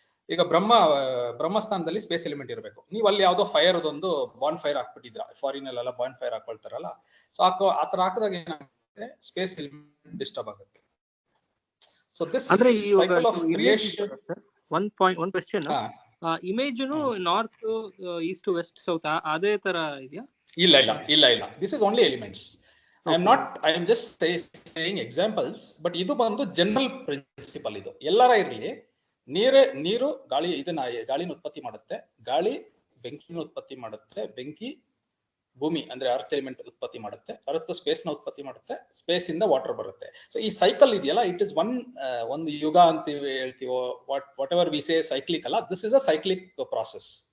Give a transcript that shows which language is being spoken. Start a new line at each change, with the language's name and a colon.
Kannada: ಈಗ ಬ್ರಹ್ಮಸ್ಥಾನದಲ್ಲಿ space element ಇರಬೇಕು. ನೀವು ಅಲ್ಲಿ ಯಾವ್ದೋ ಫೈರ್ ಒಂದು ಬಾನ್ ಫೈರ್ ಹಾಕ್ಬಿಟ್ಟಿದ್ರ, ಫಾರಿನ್ ಅಲ್ಲೆಲ್ಲ ಬಾನ್ ಫೈರ್ ಹಾಕೊಳ್ತಾರಲ್ಲ. ಸೊ ಆತರ ಹಾಕಿದಾಗ ಏನಾಗುತ್ತೆ, ಸ್ಪೇಸ್ ಎಲಿಮೆಂಟ್ ಡಿಸ್ಟರ್ಬ್ ಆಗುತ್ತೆ.
English: So this cycle of creation. One question, image north east west south
Kannada: ಅದೇ ತರ ಇದೆಯಾ?
English: ಇಲ್ಲ. This is only elements. I am just saying examples, but
Kannada: ಇದು ಬಂದು
English: General principle.
Kannada: ಇದು ಎಲ್ಲರ ಇರಲಿ, ನೀರು ಗಾಳಿ ಇದನ್ನ ಗಾಳಿನ ಉತ್ಪತ್ತಿ ಮಾಡುತ್ತೆ, ಗಾಳಿ ಬೆಂಕಿನ ಉತ್ಪತ್ತಿ ಮಾಡುತ್ತೆ, ಬೆಂಕಿ ಭೂಮಿ ಅಂದ್ರೆ ಅರ್ತ್ ಎಲಿಮೆಂಟ್ ಉತ್ಪತ್ತಿ ಮಾಡುತ್ತೆ, ಅರ್ತ್ ಸ್ಪೇಸ್ ನ ಉತ್ಪತ್ತಿ ಮಾಡುತ್ತೆ, ಸ್ಪೇಸ್ ಇಂದ ವಾಟರ್ ಬರುತ್ತೆ. ಸೊ ಈ ಸೈಕಲ್ ಇದೆಯಲ್ಲ, ಇಟ್ ಇಸ್ ಒಂದು ಯುಗ ಅಂತ ಹೇಳ್ತೀವೋ,
English: whatever we say cyclic
Kannada: ಅಲ್ಲ,
English: This is a cyclic process.